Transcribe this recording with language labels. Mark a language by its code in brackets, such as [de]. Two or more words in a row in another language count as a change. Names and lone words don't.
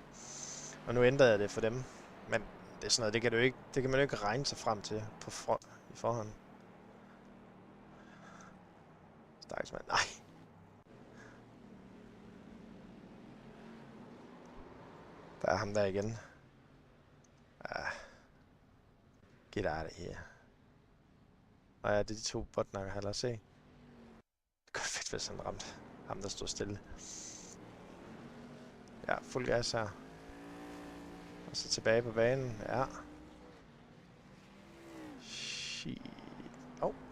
[da] Og nu ændrede jeg det for dem. Men det er sådan noget, det kan man jo ikke regne sig frem til i forhånd. Stakkels mand. Nej. Der er ham der igen. [en] Get out of here. [da] Og ja, det er de 2 botnakker, her. Lad os se. Det kunne fedt, hvis han ramte ham, der stod stille. Ja, fuld gas her. Og så tilbage på banen. Ja. Shit. Oh.